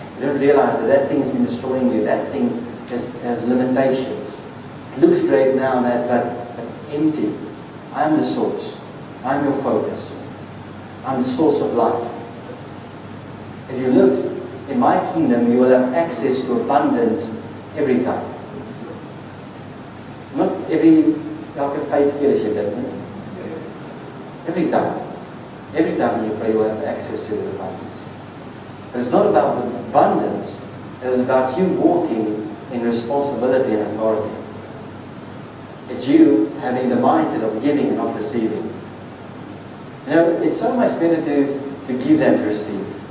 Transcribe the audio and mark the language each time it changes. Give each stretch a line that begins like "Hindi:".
English: You don't realize that thing has been destroying you. That thing has limitations. It looks great now, but it's empty. I'm the source. I'm your focus. I'm the source of life. If you live in my kingdom, you will have access to abundance every time.
Afrikaans: Not elke 5 keer as jy dit doen.
English: Every time. Every time you pray, you will have access to the abundance. But it's not about the abundance. It is about you walking in responsibility and authority. It's you having the mindset of giving and not receiving. It's so much better to give than to receive.